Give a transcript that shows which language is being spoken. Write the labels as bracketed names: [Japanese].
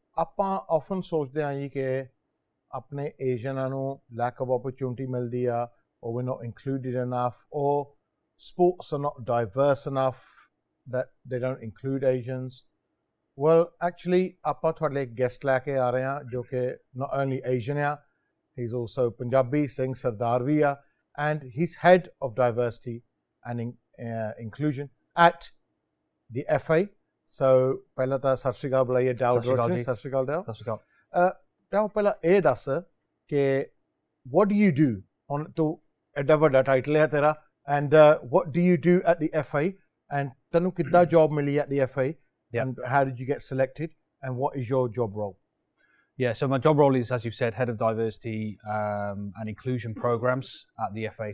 [English] ਆਪਾਂ often [Punjabi] ਸੋਚਦੇ ਹਾਂ ਜੀ ਕਿ ਆਪਣੇ ਏਸ਼ੀਅਨਾਂ ਨੂੰ [English] lack of opportunity [Punjabi] ਮਿਲਦੀ ਆ [English] or we're not included enough or sports are not diverse enough that they don't include Asians. Well, actually [Punjabi] ਆਪਾਂ ਤੁਹਾਡੇ ਲਈ [English] guest [Punjabi] ਲੈ ਕੇ ਆ ਰਹੇ ਹਾਂ ਜੋ ਕਿ [English] not only Asian ਆ, he's also Punjabi, Singh Sardar [Punjabi] ਵੀ ਆ, [English] and he's head of diversity and inclusion at the FA. [Punjabi] So, ਪਹਿਲਾਂ ਤਾਂ ਸਤਿ ਸ਼੍ਰੀ ਅਕਾਲ ਬੁਲਾਈਏ ਡਾਊਡ ਰੋਚਨ ਸਤਿ ਸ਼੍ਰੀ ਅਕਾਲ ਡਾਊਡ ਸਤਿ ਸ਼੍ਰੀ ਅਕਾਲ ਡਾਊਡ ਪਹਿਲਾਂ ਇਹ ਦੱਸ ਕਿ [English] what do you do on [Punjabi] ਤੂੰ ਐਡਾ ਵੱਡਾ ਟਾਈਟਲ ਹੈ ਤੇਰਾ [English] and what do you do at the FA and [Punjabi] ਤੈਨੂੰ ਕਿੱਦਾਂ ਜੌਬ ਮਿਲੀ [English] at the FA and how did you get selected and what is your job role? Yeah, so my job role is, as you've said, head of diversity and inclusion programs at the FA.